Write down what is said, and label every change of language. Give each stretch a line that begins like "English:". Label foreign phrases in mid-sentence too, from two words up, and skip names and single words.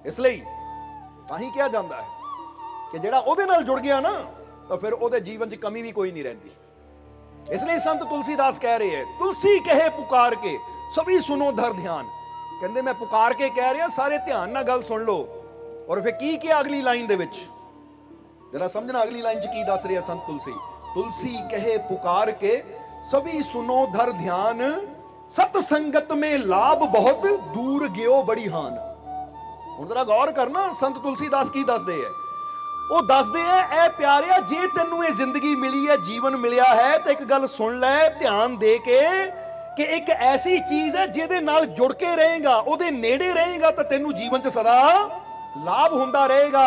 Punjabi: ਇਸ ਲਈ ਤਾਂ ਹੀ ਕਿਹਾ ਜਾਂਦਾ ਹੈ ਕਿ ਜਿਹੜਾ ਉਹਦੇ ਨਾਲ ਜੁੜ ਗਿਆ ਨਾ, ਤਾਂ ਫਿਰ ਉਹਦੇ ਜੀਵਨ 'ਚ ਕਮੀ ਵੀ ਕੋਈ ਨਹੀਂ ਰਹਿੰਦੀ। ਇਸ ਲਈ ਸੰਤ ਤੁਲਸੀਦਾਸ ਕਹਿ ਰਹੇ ਹੈ,
Hindi: तुलसी कहे पुकार के सभी सुनो धर ध्यान।
Punjabi: ਕਹਿੰਦੇ ਮੈਂ ਪੁਕਾਰ ਕੇ ਕਹਿ ਰਿਹਾ, ਸਾਰੇ ਧਿਆਨ ਨਾਲ ਗੱਲ ਸੁਣ ਲਓ। ਔਰ ਫਿਰ ਕੀ ਕਿਹਾ ਅਗਲੀ ਲਾਈਨ ਦੇ ਵਿੱਚ, ਜਰਾ ਸਮਝਣਾ ਅਗਲੀ ਲਾਈਨ 'ਚ ਕੀ ਦੱਸ ਰਿਹਾ ਸੰਤ ਤੁਲਸੀ।
Hindi: तुलसी कहे पुकार के सभी सुनो धर ध्यान, सत संगत में लाभ बहुत दूर गयो बड़ी हान।
Punjabi: ਹੁਣ ਜਰਾ ਗੌਰ ਕਰਨਾ ਸੰਤ ਤੁਲਸੀਦਾਸ ਕੀ ਦੱਸਦੇ ਹੈ। ਉਹ ਦੱਸਦੇ ਹੈ, ਐ ਪਿਆਰਿਆ, ਜੇ ਤੈਨੂੰ ਇਹ ਜ਼ਿੰਦਗੀ ਮਿਲੀ ਹੈ, ਜੀਵਨ ਮਿਲਿਆ ਹੈ, ਤੇ ਇੱਕ ਗੱਲ ਸੁਣ ਲੈ ਧਿਆਨ ਦੇ ਕੇ ਕਿ ਇੱਕ ਐਸੀ ਚੀਜ਼ ਹੈ ਜਿਹਦੇ ਨਾਲ ਜੁੜ ਕੇ ਰਹੇਗਾ, ਉਹਦੇ ਨੇੜੇ ਰਹੇਗਾ, ਤਾਂ ਤੈਨੂੰ ਜੀਵਨ 'ਚ ਸਦਾ ਲਾਭ ਹੁੰਦਾ ਰਹੇਗਾ।